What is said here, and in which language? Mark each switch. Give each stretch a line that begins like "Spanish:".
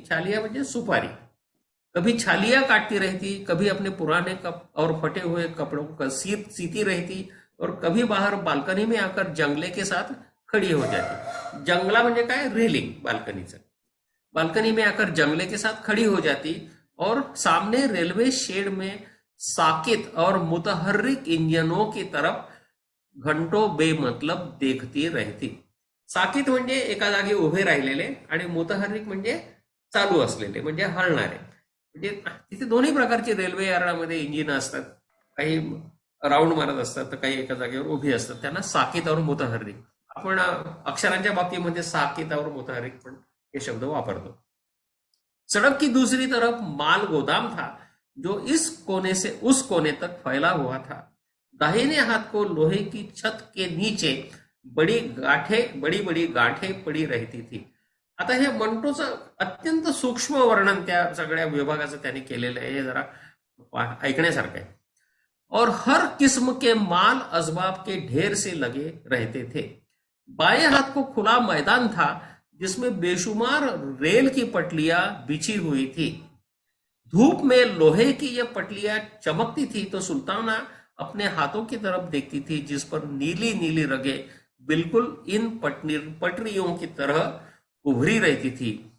Marathi: छालियां म्हणजे सुपारी।
Hindi: कभी छालियां काटती रहती, कभी अपने पुराने कप और फटे हुए कपड़ों का सीती रहती, और कभी बाहर बालकनी में आकर जंगले के साथ खड़ी हो जाती।
Marathi: जंगला म्हणजे काय? रेलिंग बाल्कनीचं।
Hindi: बाल्कनी में आकर जंगले के साथ खड़ी हो जाती और सामने रेलवे शेड में साकित और मुतहर्रिक इंजनों की तरफ घंटो बेमतलब देखती राहती.
Marathi: साकीत म्हणजे एका जागी उभे राहिलेले आणि मुतहर्रिक म्हणजे चालू असलेले म्हणजे हलणारे. म्हणजे तिथे दोन्ही प्रकारची रेल्वे यार्डामध्ये इंजिन असतात. काही राऊंड मारत असतात तर काही एका जागेवर उभी असतात. त्यांना साकीत और मुतहर्रिक. आपण अक्षरांच्या बाबतीमध्ये साकीत और मुतहर्रिक पण हे शब्द वापरतो.
Hindi: सड़क की दूसरी तरफ माल गोदाम था जो इस कोने से उस कोने तक फैला हुआ था. दाहिने हाथ को लोहे की छत के नीचे बड़ी बड़ी गाठे पड़ी रहती थी.
Marathi: आता हे मंटोचं अत्यंत सूक्ष्म वर्णन त्या सगळ्या विभागाचं त्याने केलेलं आहे. हे जरा ऐकण्यासारखं आहे.
Hindi: और हर किस्म के माल असबाब के ढेर से लगे रहते थे. बाएं हाथ को खुला मैदान था जिसमें बेशुमार रेल की पटलियां बिछी हुई थी. धूप में लोहे की ये पटलियां चमकती थी तो सुल्ताना अपने हाथों की तरफ देखती थी जिस पर नीली नीली रगे बिल्कुल इन पटरियों की तरह उभरी रहती थी.